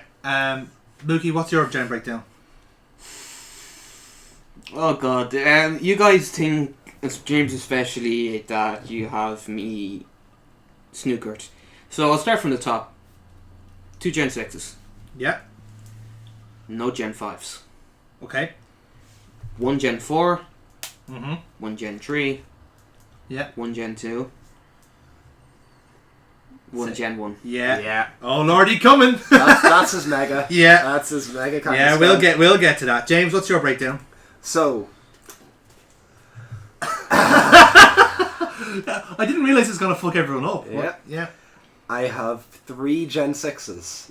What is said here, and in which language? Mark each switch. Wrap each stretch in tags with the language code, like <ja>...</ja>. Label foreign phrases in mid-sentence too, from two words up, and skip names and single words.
<en>Mookie, what's your gen breakdown? Oh god, you guys think, James especially, that you have me snookered. So I'll start from the top. 2 Gen 6s. Yeah. No Gen 5s. Okay. 1 Gen 4. Mm-hmm. 1 Gen 3. Yeah. 1 Gen 2. 1 Gen 1. Yeah. Oh lordy, coming. That's his mega. Yeah. That's his mega kind Yeah, of we'll spell. we'll get to that. James, what's your breakdown? So, I didn't realize it's gonna fuck everyone up. Yeah. What? Yeah. I have 3 Gen 6s.</en>